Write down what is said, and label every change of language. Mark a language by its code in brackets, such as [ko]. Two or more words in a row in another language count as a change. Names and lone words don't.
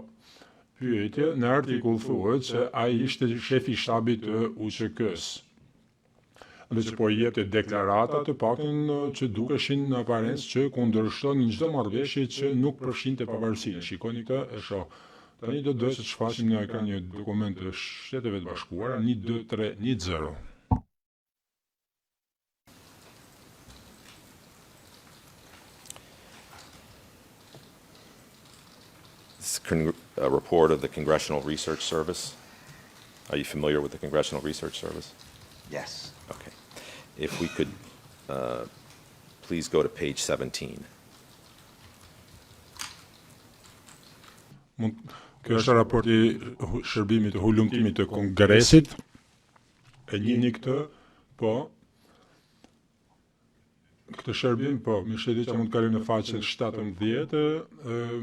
[sq] Pyetje, në artikull thuhet se ai ishte shefi i shtabit të UÇK-s. Dhe që po jepte deklarata të paktën që dukeshin në aparencë që kundërshtonin çdo marrëveshje që nuk përfshinte pavarësinë. Shikoni këtë, e shoh. Tani do të shfaqim në ekran një dokument të Shteteve të Bashkuara 12310. [en] A report of the Congressional Research Service. Are you familiar with the Congressional Research Service? Yes. Okay. If we could please go to page 17. [sq] Kjo është raporti shërbimit të hulumtimit të Kongresit. E njihni këtë, po. Këtë shërbim, po, më shëti që mund të kalojmë në faqen 17.